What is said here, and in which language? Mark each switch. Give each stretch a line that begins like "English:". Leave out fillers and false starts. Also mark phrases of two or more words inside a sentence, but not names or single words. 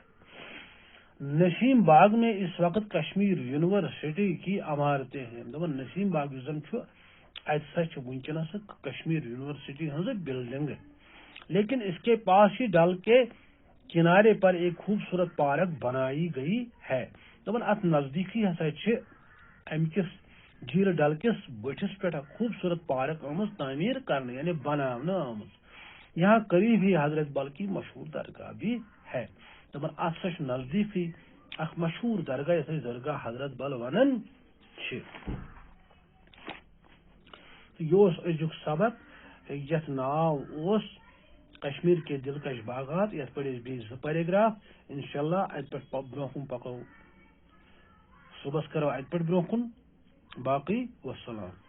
Urdu: نسیم باغ میں اس وقت کشمیر یونیورسٹی کی عمارتیں ہیں.
Kashmiri: دپان نسیم باغ زن اتھا ونکس کشمیر یونیورسٹی ہز بلڈنگ.
Urdu: لیکن اس کے پاس ہی ڈل کے کنارے پر ایک خوبصورت پارک بنائی گئی ہے.
Kashmiri: دپان ات نزدیکی ہسا امکس جھیل ڈل کس بٹھس پہ خوبصورت پارک آمت تعمیر کرنے
Urdu: یعنی بنانے
Kashmiri: آمت.
Urdu: یہاں قریب ہی حضرت بل کی مشہور درگاہ بھی ہے.
Kashmiri: دپان ات سا نزدیکی اخ مشہور درگاہ یس درگاہ حضرت بل ونان. یہ ازیک سبق یت ناو کشمیر کے دلکش باغات. یت پہ بیس 2 پیراگراف انشاءاللہ ات پہ برو کن پکو صبح کرو ات پہ برو کن.
Urdu: باقی والسلام.